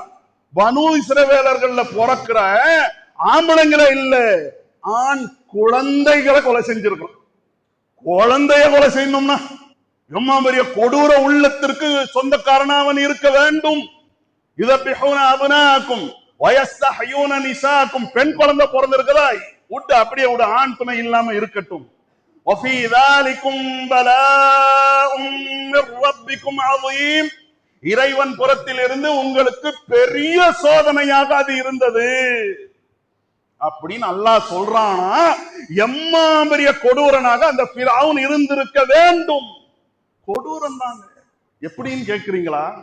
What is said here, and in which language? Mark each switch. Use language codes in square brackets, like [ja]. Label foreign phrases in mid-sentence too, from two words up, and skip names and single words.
[ta] பனு இஸ்ரவேலர்கள்ல பிறக்கிற ஆம்பளைங்களை இல்ல, ஆண் குழந்தைகளை கொலை செஞ்சிருக்கிறோம். குழந்தைய கொலை செய்யணும்னா எம்மா பெரிய கொடூர உள்ளத்திற்கு சொந்தக்காரனா அவன் இருக்க வேண்டும். [ar] يذبحون أبناءكم ويستحيون نساءكم, [ta] பெண் குழந்தை பிறந்திருக்குதா? விட்டு அப்படியே விட, ஆண் துணை இல்லாம இருக்கட்டும். [ar] وفي ذلكم بلاء من ربكم عظيم. [ta] இறைவன் புறத்தில் இருந்து உங்களுக்கு பெரிய சோதனையாக அது இருந்தது அப்படின்னு அல்லாஹ் சொல்றானா, எம்மா பெரிய கொடூரனாக அந்த ஃபிரௌன் இருந்திருக்க வேண்டும். கொடூரம் தாங்க. எப்படின்னு கேட்கிறீங்களா?